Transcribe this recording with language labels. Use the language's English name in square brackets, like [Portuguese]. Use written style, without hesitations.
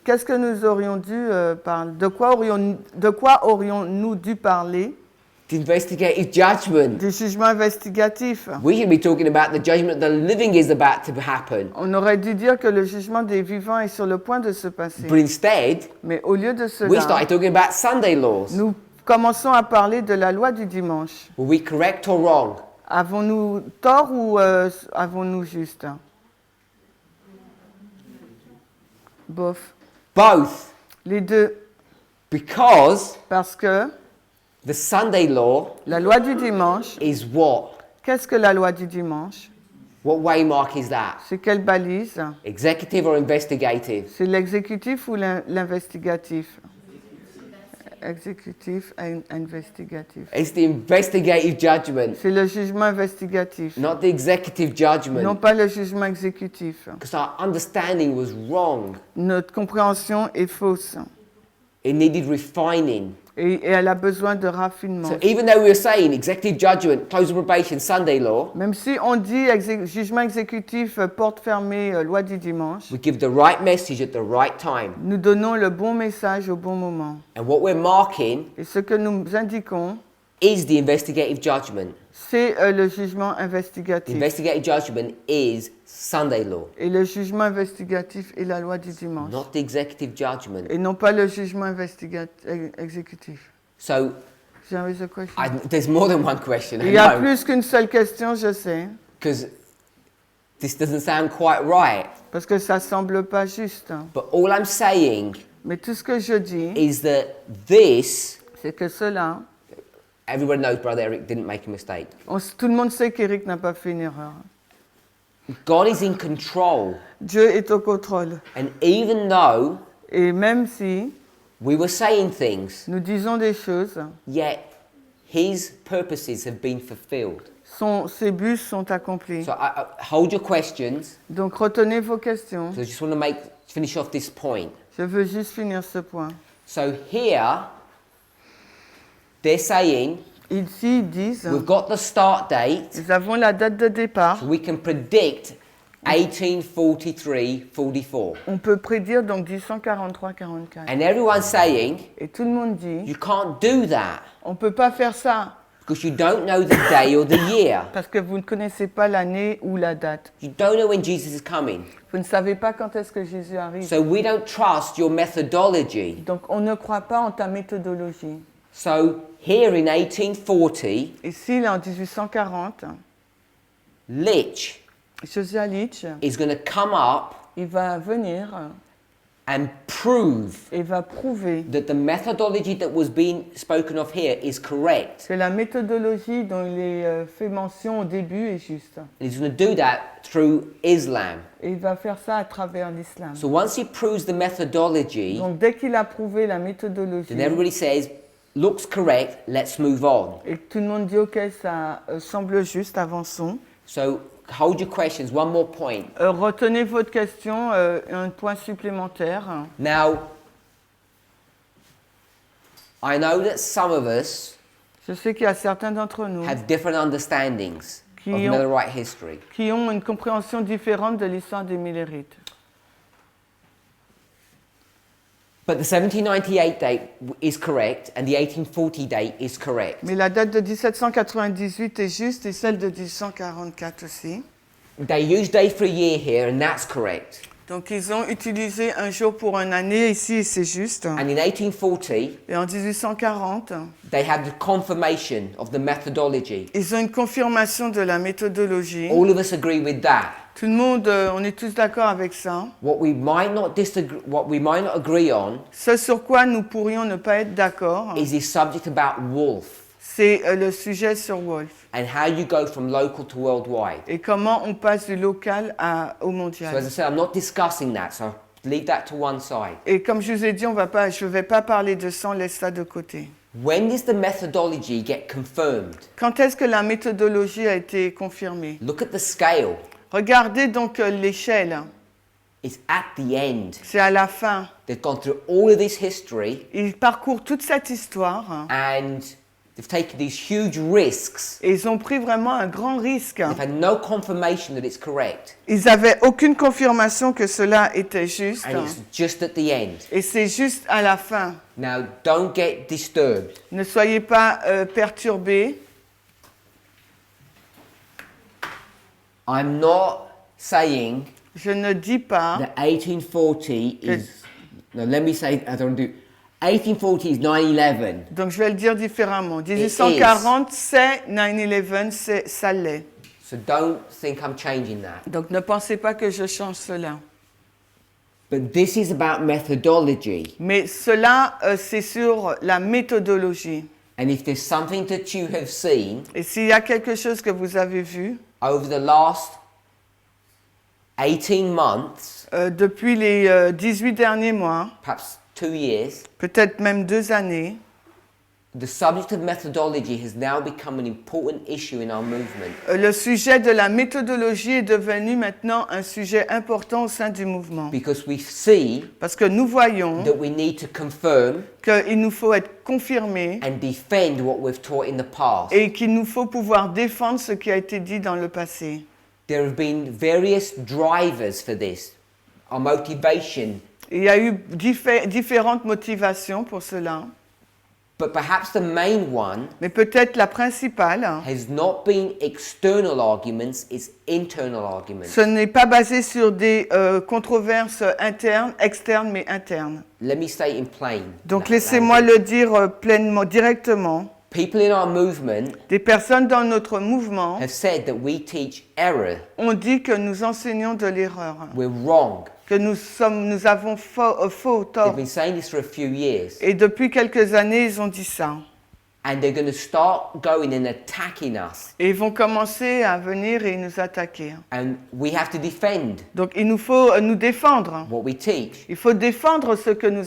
[French] Qu'est-ce que nous aurions dû parler? De quoi aurions-nous dû parler? [English] The investigative judgment. [French] Du jugement investigatif. [English] We should be talking about the judgment that the living is about to happen. [French] On aurait dû dire que le jugement des vivants est sur le point de se passer. [English] But instead, [French] Mais au lieu de [English] we [French] cela, [English] started talking about Sunday laws. [French] nous commençons à parler de la loi du dimanche. [English] Were we correct or wrong? [French] Avons-nous tort ou avons-nous juste? Bof. [English] Both. [French] Les deux. [English] Because [French] Parce que [English] the Sunday law [French] la loi du dimanche, [English] is what? [French] qu'est-ce que la loi du dimanche? [English] What waymark is that? [French] C'est quelle balise? [English] Executive or investigative? [French] C'est l'exécutif ou l'investigatif? Exécutif et investigatif. [English] It's the investigative judgment, [French] C'est le jugement investigatif, [English] not the executive [French] non [English] judgment. [French] pas le jugement exécutif. [English] Because our understanding was wrong. [French] Notre compréhension est fausse [English] It needed refining. [French] et elle a besoin de raffinement. [English] So even though we were saying executive judgment, close of probation, Sunday law, [French] Même si on dit jugement exécutif, porte fermée, loi du dimanche, [English] we give the right message at the right time. [French] nous donnons le bon message au bon moment. [English] And what we're marking [French] Et ce que nous indiquons, [English] is the investigative judgment. [French] c'est le jugement [English] The [French] investigatif. [English] investigative judgment is Sunday law, [French] Et le jugement investigatif est la loi du dimanche. [English] not the executive judgment. [French] Et non pas le jugement exécutif. [English] So There is a question. there's more than one question, [French] Il y a [English] I know, [French] plus qu'une seule question, je sais, [English] because this doesn't sound quite right. [French] parce que ça semble pas juste. [English] But all I'm saying [French] Mais tout ce que je dis, [English] is that this, [French] c'est que cela, [English] everyone knows Brother Eric didn't make a mistake. [French] tout le monde sait qu'Éric n'a pas fait une erreur. [English] God is in control. [French] Dieu est au contrôle. [English] And even though [French] Et même si [English] we were saying things, [French] nous disons des choses, [English] yet his purposes have been fulfilled. [French] ses buts sont accomplis. [English] So I hold your questions. [French] Donc retenez vos questions. [English] So I just want to finish off this point. [French] Je veux juste finir ce point. [English] So here, they're saying [French] Ici, ils disent, [English] we've got the start date, [French] nous avons la date de départ. [English] so we can predict 1843-44. [French] On peut prédire donc 1843-44. [English] And everyone's saying [French] Et tout le monde dit, [English] you can't do that [French] on ne peut pas faire ça [English] because you don't know the day or the year. [French] parce que vous ne connaissez pas l'année ou la date. [English] You don't know when Jesus is coming. [French] Vous ne savez pas quand est-ce que Jésus arrive. [English] So we don't trust your methodology. [French] Donc on ne croit pas en ta méthodologie. [English] So here in 1840, [French] Ici, là, en 1840, [English] Litch [French] Josiah Litch, [English] is going to come up [French] il va venir [English] and prove [French] et va prouver [English] that the methodology that was being spoken of here is correct. [French] que la méthodologie dont il est fait mention au début est juste. [English] And he's going to do that through Islam. [French] Et il va faire ça à travers l'islam. [English] So once he proves the methodology, [French] Donc dès qu'il a prouvé la méthodologie, [English] then everybody says, looks correct, let's move on. [French] et que tout le monde dit ok, ça semble juste, avançons. [English] So hold your questions. One more point. [French] Retenez votre question, un point supplémentaire. [English] Now, I know that some of us [French] Je sais qu'il y a certains d'entre nous [English] have different understandings of [French] Qui ont- [English] Millerite history. [French] qui ont une compréhension différente de l'histoire des Millerites. [English] But the 1798 date is correct and the 1840 date is correct. [French] Mais la date de 1798 est juste et celle de 1844 aussi. [English] They use day for a year here and that's correct. [French] Donc ils ont utilisé un jour pour une année ici, c'est juste. [English] And in 1840, [French] Et en 1840, [English] they had the confirmation of the methodology. [French] ils ont une confirmation de la méthodologie. [English] All of us agree with that. [French] Tout le monde, on est tous d'accord avec ça. [English] What we might not agree on [French] Ce sur quoi nous pourrions ne pas être d'accord, [English] is this subject about wolf [French] c'est le sujet sur Wolf. [English] and how you go from local to worldwide. [French] Et comment on passe du local au [English] So [French] mondial. [English] as I said, I'm not discussing that, so leave that to one side. [French] Et comme je vous ai dit, je ne vais pas parler de ça, on laisse ça de côté. [English] When does the methodology get confirmed? [French] Quand est-ce que la méthodologie a été confirmée? [English] Look at the scale. [French] Regardez donc l'échelle. [English] It's at the end. [French] C'est à la fin. [English] They've gone through all of this history [French] Ils parcourent toute cette histoire [English] and they've taken these huge risks. [French] et ils ont pris vraiment un grand risque. [English] They've had no confirmation that it's correct. [French] Ils n'avaient aucune confirmation que cela était juste. [English] And it's just at the end. [French] Et c'est juste à la fin. [English] Now, don't get disturbed. [French] Ne soyez pas perturbés. [English] I'm not saying [French] Je ne dis pas [English] that 1840 is. No, let me say, I don't do. 1840 is 9/11. [French] donc je vais le dire différemment. 1840, c'est 9/11, ça l'est. [English] So don't think I'm changing that. [French] Donc ne pensez pas que je change cela. [English] But this is about methodology. [French] Mais cela, c'est sur la méthodologie. [English] And if there's something that you have seen [French] Et s'il y a quelque chose que vous avez vu [English] over the last 18 months, [French] depuis les 18 derniers mois, [English] perhaps 2 years, [French] peut-être même 2 années, [English] the subject of methodology has now become an important issue in our movement. [French] le sujet de la méthodologie est devenu maintenant un sujet important au sein du mouvement. [English] Because we see [French] Parce que nous voyons [English] that we need to confirm [French] qu'il nous faut être confirmés [English] and defend what we've taught in the past. [French] et qu'il nous faut pouvoir défendre ce qui a été dit dans le passé. [English] There have been various drivers for this. Our motivation, [French] Il y a eu différentes motivations pour cela, [English] but perhaps the main one [French] mais peut-être la principale, [English] has not been external arguments, it's internal arguments. [French] ce n'est pas basé sur des controverses internes, externes, mais internes. [English] Let me say it in plain. [French] Donc laissez-moi le dire pleinement, directement. [English] People in our movement [French] Des personnes dans notre mouvement [English] have said that we teach error. [French] ont dit que nous enseignons de l'erreur, [English] We're wrong. [French] que nous avons faux, [English] They've [French] tort. [English] been saying this for a few years. [French] Et depuis quelques années, ils ont dit ça. [English] And they're going to start going and attacking us. [French] Et ils vont commencer à venir et nous attaquer. [English] And we have to defend [French] Donc il nous faut nous défendre. [English] what we teach. [French] Il faut défendre ce que nous